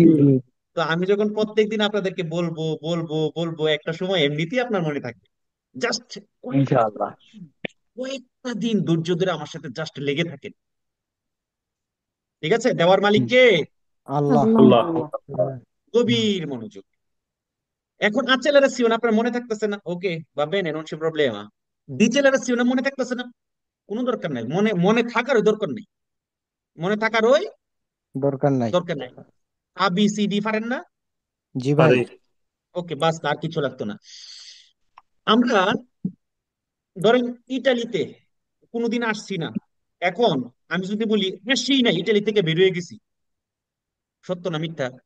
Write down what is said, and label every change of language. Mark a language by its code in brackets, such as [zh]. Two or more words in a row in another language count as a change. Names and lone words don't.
[bn] তো আমি যখন প্রত্যেকদিন আপনাদেরকে বলবো বলবো বলবো, একটা সময় এমনিতেই আপনার মনে থাকবে। জাস্ট [ar] إن شاء الله. [bn] কয়েকটা দিন ধৈর্য ধরে আমার সাথে জাস্ট লেগে থাকেন। ঠিক আছে, দেওয়ার মালিক কে? আল্লাহ। আল্লাহ। আল্লাহ। গভীর মনোযোগ। এখন accelerazione আপনার মনে থাকতেছে না, ওকে, [it] va bene, non c'è problema। [bn] ডিসেলারেশন মনে থাকতেছে না, কোনো দরকার নাই, মনে মনে থাকারও দরকার নেই, মনে থাকারও দরকার নাই। দরকার নাই। আ বি সি ডি পারেন না? জি ভাই। পারি। ওকে, বাস, আর কিছু লাগতো না। আমরা ধরেন ইটালিতে কোনোদিন আসছি না, এখন আমি যদি বলি আসছি না, ইটালি থেকে বের হয়ে গেছি, সত্য না মিথ্যা?